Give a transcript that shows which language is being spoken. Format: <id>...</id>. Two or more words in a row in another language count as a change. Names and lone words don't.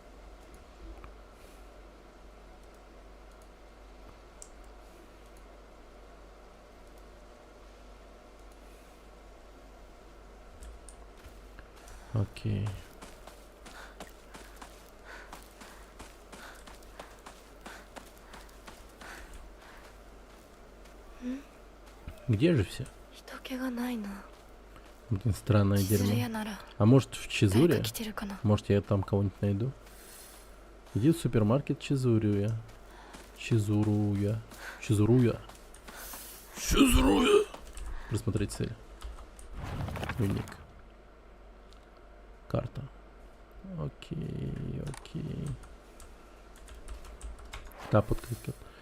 <ru>Окей. Где же все?</ru> <ja>人気がないな。</ja> <ru>Блин, странное</ru> <ja>千鶴</ja> <ru>дерьмо.</ru> <ja>屋なら</ja> <ru>А может в</ru> <ja>誰</ja> <ru>Чизуре?</ru> <ja>か来てるかな。</ja> <ru>Может я там кого-нибудь найду? Иди в супермаркет Чизуруя. Чизуруя. Чизуруя. Чизуруя. Просмотреть цель. Уник. Карта. Окей, окей. Тап открыть.</ru>